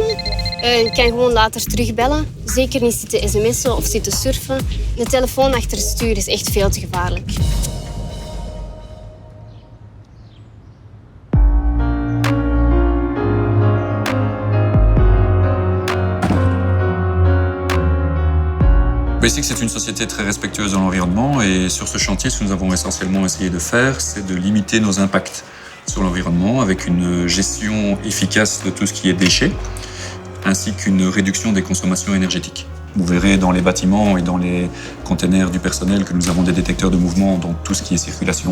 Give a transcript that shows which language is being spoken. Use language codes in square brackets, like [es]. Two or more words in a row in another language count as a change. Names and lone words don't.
[nl] Je kan gewoon later terugbellen. Zeker niet zitten sms'en of zitten surfen. De telefoon achter het stuur is echt veel te gevaarlijk. [fr] Basic, c'est une société très respectueuse de l'environnement et sur ce chantier, ce que nous avons essentiellement essayé de faire, c'est de limiter nos impacts sur l'environnement avec une gestion efficace de tout ce qui est déchets, ainsi qu'une réduction des consommations énergétiques. Vous verrez dans les bâtiments et dans les containers du personnel que nous avons des détecteurs de mouvement dans tout ce qui est circulation.